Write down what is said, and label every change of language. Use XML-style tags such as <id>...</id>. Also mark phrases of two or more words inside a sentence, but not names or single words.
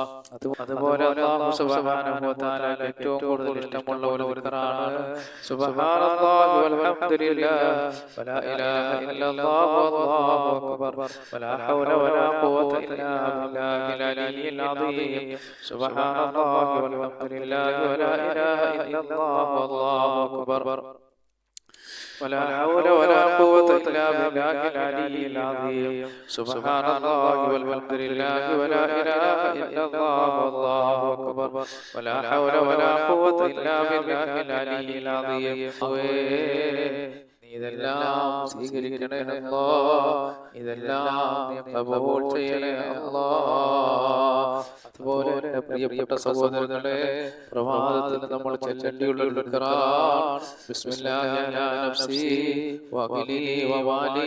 <ml>അതുപോലെ</ml> <ar>الله سبحانه وتعالى</ar> <ml>ഏറ്റവും കൂടുതൽ ഇഷ്ടമുള്ള ഒരു ദിക്റാണ്</ml> <ar>سبحان الله والحمد لله ولا إله إلا الله والله أكبر ولا حول ولا قوة إلا بالله العلي العظيم. سبحان الله والحمد لله ولا إله إلا الله والله أكبر ولا حول ولا قوة إلا بالله العلي العظيم. سبحان الله والحمد لله ولا إله إلا الله والله أكبر ولا حول ولا قوة إلا بالله العلي العظيم.</ar> <ml>ഇതെല്ലാം സ്വീകരിക്കണേ അല്ലാഹ്. ഇതെല്ലാം നീ ഖബൂൽ ചെയ്യണേ അല്ലാഹ്. അതുപോലെ എൻ്റെ പ്രിയപ്പെട്ട സഹോദരങ്ങളെ, പ്രഭാതത്തിൽ നമ്മൾ ചൊല്ലേണ്ടിയുള്ള ഒരു ദിക്റാണ്</ml> <ar>بسم الله على نفسي وأهلي ومالي.</ar>